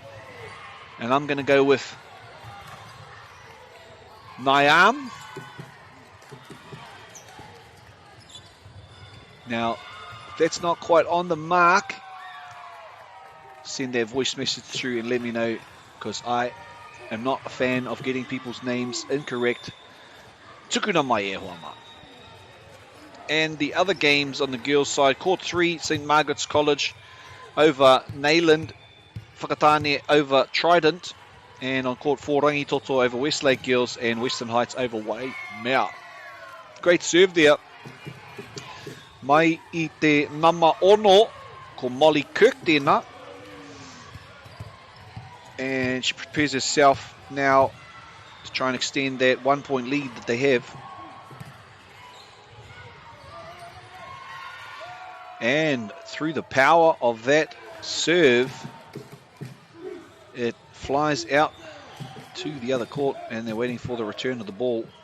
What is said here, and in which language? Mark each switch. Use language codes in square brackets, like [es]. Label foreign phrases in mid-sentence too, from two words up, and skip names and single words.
[en] And I'm going to go with Niam. Now, if that's not quite on the mark, send that voice message through and let me know, because I am not a fan of getting people's names incorrect. [mi] Tukuna mai e hoama. [en] And the other games on the girls' side, court 3, St. Margaret's College over Nayland, Whakatane over Trident, and on court 4, Rangitoto over Westlake Girls and Western Heights over Waimea. Great serve there. [mi] Mai I te nama ono, ko Molly Kirk tēnā. [en] And she prepares herself now to try and extend that 1-point lead that they have. And through the power of that serve, it flies out to the other court, and they're waiting for the return of the ball.